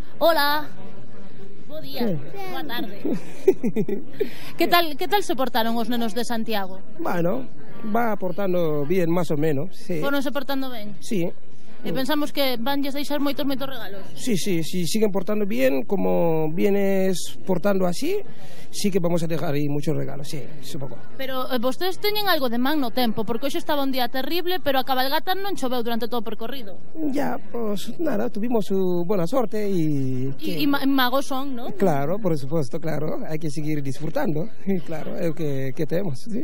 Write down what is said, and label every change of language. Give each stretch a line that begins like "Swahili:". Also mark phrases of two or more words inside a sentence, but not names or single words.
Galician: Hola. Bo día. Boa tarde. Que tal se portaron os nenos de Santiago?
Spanish: Bueno, va portando bien, más o menos, sí.
Galician: Foronse portando ben?
Spanish: Sí.
Galician: E pensamos que vanlles deixar moitos regalos.
Spanish: Sí, siguen portando bien, como vienes portando así, sí que vamos a dejar aí muchos regalos, sí, supongo.
Galician: Pero vostedes teñen algo de man no tempo, porque hoxe estaba un día terrible, pero a cabalgata non choveu durante todo o percorrido.
Spanish: Ya, pues nada, tuvimos su buena sorte y...
Galician: E magos son, ¿no? Claro,
Spanish: por supuesto,
Galician: claro, hai que seguir disfrutando, claro, é o que temos, sí.